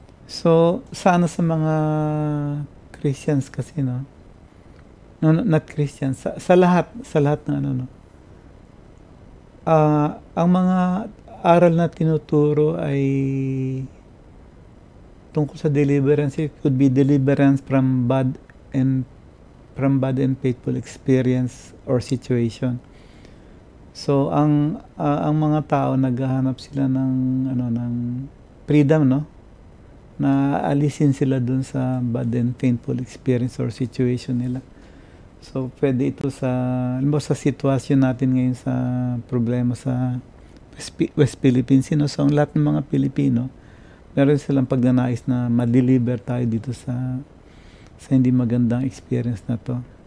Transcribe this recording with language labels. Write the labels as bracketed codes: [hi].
[tl] So, sana sa mga Christians kasi, no, not Christians, sa lahat ng ang mga aral na tinuturo ay tungkol sa deliverance. [en] It could be deliverance from bad and faithful experience or situation. [tl] So ang mga tao naghahanap sila ng freedom, no, na alisin sila dun sa [en] bad and painful experience or situation [tl] nila. So pwede ito sa sitwasyon natin ngayon, sa problema sa West Philippines, so ang lahat ng mga Pilipino meron silang pagnanais na ma-deliver tayo dito sa hindi magandang experience na to.